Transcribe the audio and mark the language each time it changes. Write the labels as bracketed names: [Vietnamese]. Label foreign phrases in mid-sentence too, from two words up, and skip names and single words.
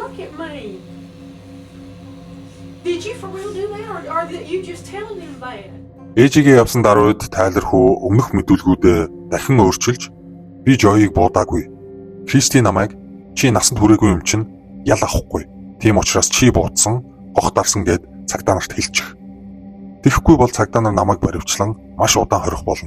[English] at me. Did you for real do that, or that you just telling him that? [Mongolian] Ээжигээ явсан даруйд Тайлер хүү өмнөх мэдүүлгүүдээ дахин өөрчилж би Жойг буудаагүй. Кристи намайг чи насанд хүрээгүй юм чинь ял авахгүй. Тийм учраас чи буудсан, гохтарсан гэд цагдаа нарт хэлчих. Тэгэхгүй бол цагдаа нар намайг баривчлан маш удаан хорих болно.